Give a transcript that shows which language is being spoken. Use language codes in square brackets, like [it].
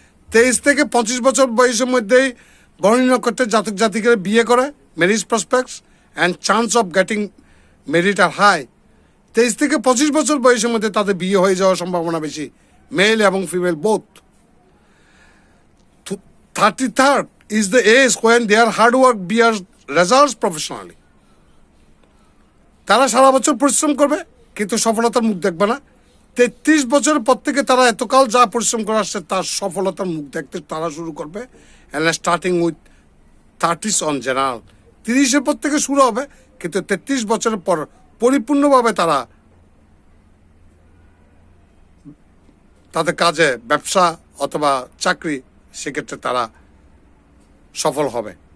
[bn] 23 থেকে 25 বছর বয়সের মধ্যেই ভরণী নক্ষত্রের জাতক জাতিকে বিয়ে করে, [en] Marriage prospects and chance of getting married are high. [bn] 23 থেকে 25 বছর বয়সের মধ্যে তাদের বিয়ে হয়ে যাওয়ার সম্ভাবনা বেশি, মেল এবং female both. [en] 33rd is the age when their hard work bears results professionally. [bn] তারা সারা বছর পরিশ্রম করবে কিন্তু সফলতার মুখ দেখবে না। 33 বছরের পর থেকে তারা এতকাল যা পরিশ্রম করে আসছে তার সফলতার মুখ দেখতে তারা শুরু করবে। [en] And starting with 30s on general. [bn] 30-এর পর থেকে শুরু হবে, কিন্তু 33 বছরের পর পরিপূর্ণভাবে তারা তাদের কাজে, ব্যবসা অথবা চাকরি, সেক্ষেত্রে তারা সফল হবে।